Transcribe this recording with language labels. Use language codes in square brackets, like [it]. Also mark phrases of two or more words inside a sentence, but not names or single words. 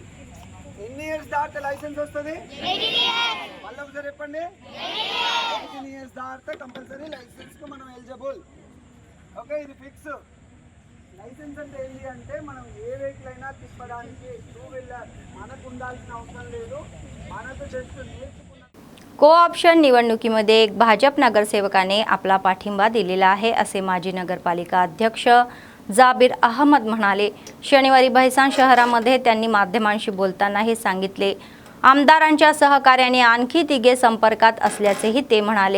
[te] ఎన్ని ఇయర్స్ దాటితే లైసెన్స్ వస్తుంది? మళ్ళీ ఒకసారి చెప్పండి. 18 ఇయర్స్ దాటితే [en] compulsory licenseకి [te] మనం ఎలిజిబుల్. ఓకే, ఇది ఫిక్స్. లైసెన్స్ అంటే ఏంటి అంటే మనం ఏ వెహికల్ అయినా తిప్పడానికి 2 వీలర్ మనకు ఉండాల్సిన అవసరం లేదు. మనకు జస్ట్ నేర్చుకున్న [mr] को-ऑप्शन निवडणुकीमध्ये एक भाजप नगरसेवकाने आपला पाठिंबा दिलेला आहे असे माजी नगरपालिका अध्यक्ष जाबीर अहमद म्हणाले. शनिवारी भैसाण शहरामध्ये त्यांनी माध्यमांशी बोलताना हे सांगितले. आमदारांच्या सहकार्याने आणखी 3 संपर्कात असल्याचेही ते म्हणाले.